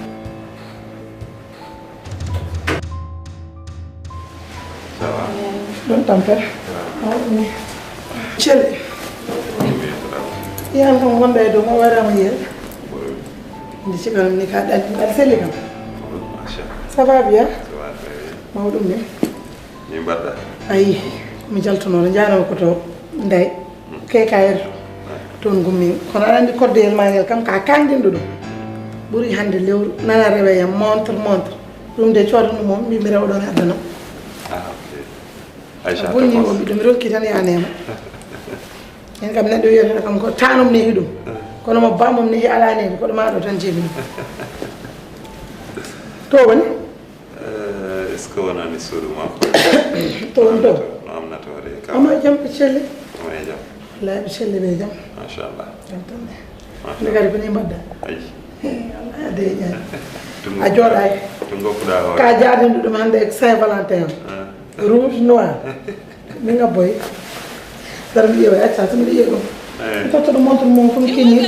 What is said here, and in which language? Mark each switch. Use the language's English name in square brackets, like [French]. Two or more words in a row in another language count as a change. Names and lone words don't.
[French] ça va [Fula] ɗon tampere celle yan kam gonɗa e dow mo waɗama yeel nde cikanam ni ka ɗalli aɗa selli kam [French] ça va bien [Fula] mawɗum ni ni mbaɗɗa ayi mi jaltunoɗo janama koto nday kekayr toon gummi kono aɗa andi koddeyel ma ngel kam ka kangdinɗo ɗum ɓuuri hande lewru nana rewe yam montre ɗum de coodanɗum moom mbimi rewɗon addana bonni o ɗum mi rokki tan yanema en kam neɗɗo wiyata kam ko tanum nehi ɗum kono mo bamum nehi ala nehi koɗo maɗo tan jebini to woni [French] est ce que [Fula] wonani suudu makko to woni to no amnatore kam ama jam ɓe celle ama e jam wallahi ɓe celle ɓe jam machallah jam tan nde kadi koni mbadda ayi allah ade ñani a jooɗaki to goppuɗa hoore ka jardinɗo ɗum hande e Saint Valentin o [French] rouge noir [Fula] mi ngabboy dara mi ƴeewa acca so mbiɗa ƴeewa ɗum mi totta ɗum montre mum fo mi keñir